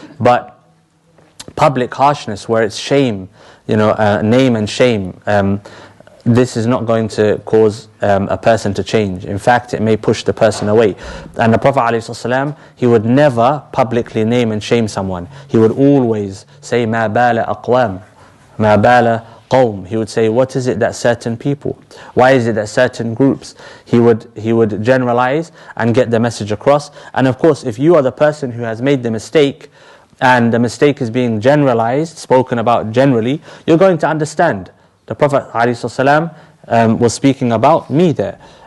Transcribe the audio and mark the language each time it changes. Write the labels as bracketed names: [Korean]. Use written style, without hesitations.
[English] But public harshness, where it's shame, name and shame, this is not going to cause a person to change. In fact, it may push the person away. And the Prophet ﷺ, he would never publicly name and shame someone. He would always say, [Arabic] مَا بَالَ أَقْوَامٍ مَا بَالَ قَوْمٍ. [English] He would say, what is it that certain people? Why is it that certain groups? He would generalize and get the message across. And of course, if you are the person who has made the mistake, and the mistake is being generalized, spoken about generally, you're going to understand. The Prophet ﷺ was speaking about me there.